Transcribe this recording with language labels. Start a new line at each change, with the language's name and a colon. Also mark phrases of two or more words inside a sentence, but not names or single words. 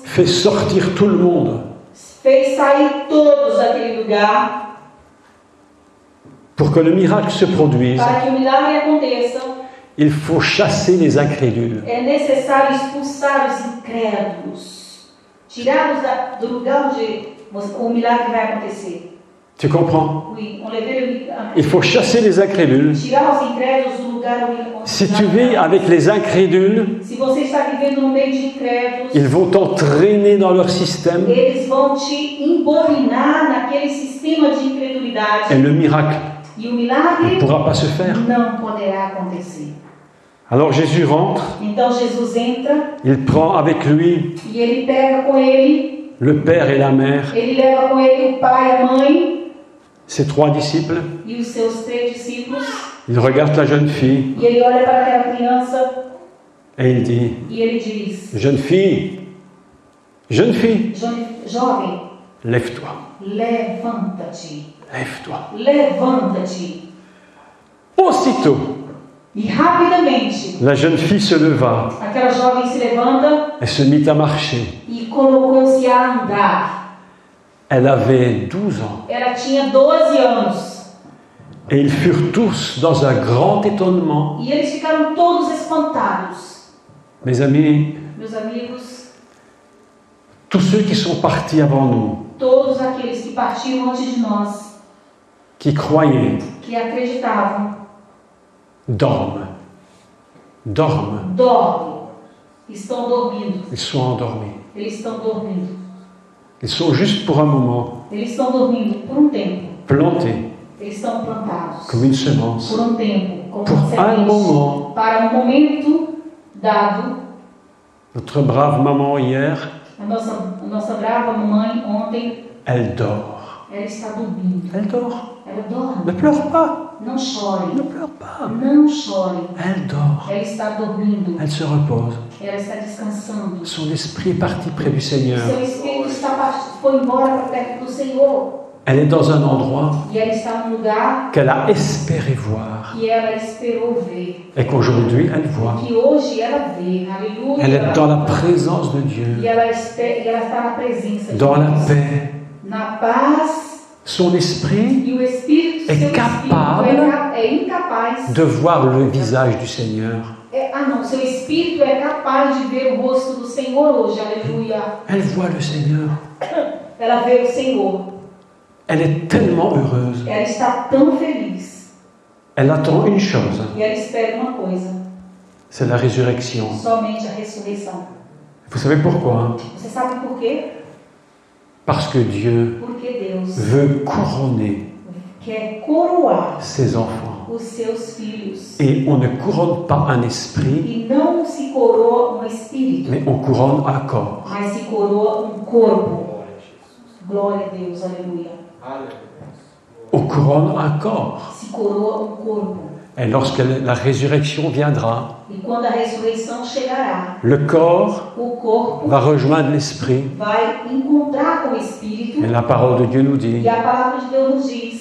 French: fait sortir tout le monde
Portuguese: fez sair todos daquele lugar
French: pour que le miracle se produise.
Portuguese: para que o milagre aconteça.
French: Il faut chasser les incrédules.
Portuguese: É necessário expulsar os incrédulos, tirá-los do lugar onde o milagre vai acontecer.
French: Tu comprends? Oui, enlever Il faut chasser les incrédules.
Portuguese: tirar os incrédulos do lugar onde
French: Si tu vis avec les incrédules,
Portuguese: Se você está vivendo no meio de incrédulos,
French: ils vont t'entraîner dans leur système
Portuguese: eles vão te embobinar naquele sistema de incredulidade.
French: et le miracle
Portuguese: E o milagre
French: ne pourra pas se faire.
Portuguese: não poderá acontecer.
French: Alors Jésus rentre,
Portuguese: Então Jesus entra
French: il prend avec lui
Portuguese: e ele pega com ele,
French: le père et la mère,
Portuguese: ele leva com ele o pai, a mãe
French: ses 3 disciples.
Portuguese: e os seus 3 discípulos.
French: Il regarde la jeune fille
Portuguese: E ele olha para aquela criança
French: et il dit,
Portuguese: e ele diz:
French: jeune fille,
Portuguese: Jovem,
French: lève-toi,
Portuguese: levanta-te,
French: lève-toi.
Portuguese: levanta-te.
French: Aussitôt,
Portuguese: E rapidamente,
French: la jeune fille se leva
Portuguese: aquela jovem se levanta
French: et se mit à marcher.
Portuguese: e colocou-se a andar.
French: Elle avait 12 ans.
Portuguese: Ela tinha 12 anos.
French: Et ils furent tous dans un grand étonnement.
Portuguese: E eles ficaram todos espantados.
French: Mes amis,
Portuguese: Meus amigos,
French: tous ceux qui sont partis avant nous,
Portuguese: todos aqueles que partiram antes de nós,
French: qui croyaient,
Portuguese: que acreditavam,
French: dorment.
Portuguese: dormem. Estão dormindo.
French: Ils sont endormis.
Portuguese: Eles estão dormindo.
French: Ils sont juste pour un moment
Portuguese: Eles estão dormindo por tempo.
French: plantés
Portuguese: Eles estão plantados
French: comme une semence.
Portuguese: por tempo, como Por uma semente,
French: moment.
Portuguese: para momento dado.
French: Notre brave maman hier,
Portuguese: A nossa brava mamãe ontem,
French: elle dort.
Portuguese: ela está dormindo.
French: Elle dort.
Portuguese: Ela dorme.
French: Ne pleure pas.
Portuguese: Não chore.
French: Ne pleure pas.
Portuguese: Não chore.
French: Elle dort.
Portuguese: Ela está dormindo.
French: Elle se repose.
Portuguese: Ela está descansando.
French: Son esprit est parti près du Seigneur.
Portuguese: Seu espírito foi embora para perto do Senhor.
French: Elle est dans un endroit
Portuguese: E ela está num lugar
French: qu'elle a espéré voir
Portuguese: que ela esperou ver.
French: et qu'aujourd'hui elle voit.
Portuguese: Que hoje ela vê. Aleluia.
French: Elle est dans la présence de Dieu,
Portuguese: E ela está na presença de
French: dans la
Portuguese: Deus.
French: paix.
Portuguese: Na paz.
French: Son esprit
Portuguese: E o Espírito, é seu capaz Espírito é incapaz.
French: de voir le visage du Seigneur.
Portuguese: Seu Espírito é capaz de ver o rosto do Senhor hoje. Aleluia.
French: Elle voit le Seigneur.
Portuguese: Ela vê o Senhor.
French: Elle est tellement heureuse.
Portuguese: Ela está tão feliz.
French: Elle attend une chose,
Portuguese: E ela espera uma coisa.
French: c'est la résurrection.
Portuguese: Somente a ressurreição.
French: Vous savez pourquoi?
Portuguese: Você sabe por quê?
French: Parce que Dieu
Portuguese: Porque Deus
French: veut couronner
Portuguese: quer coroar
French: ses enfants.
Portuguese: os seus filhos.
French: Et on ne couronne pas un esprit,
Portuguese: E não se coroa um espírito,
French: mais on couronne un corps.
Portuguese: mas se coroa um corpo. Glória a Deus, aleluia.
French: On couronne un corps.
Portuguese: Se coroa um corpo.
French: Et lorsque la résurrection viendra,
Portuguese: E quando a ressurreição chegará,
French: le corps
Portuguese: o corpo
French: va rejoindre l'esprit.
Portuguese: vai encontrar com o espírito.
French: Et la parole de Dieu nous dit
Portuguese: E a palavra de Deus nos diz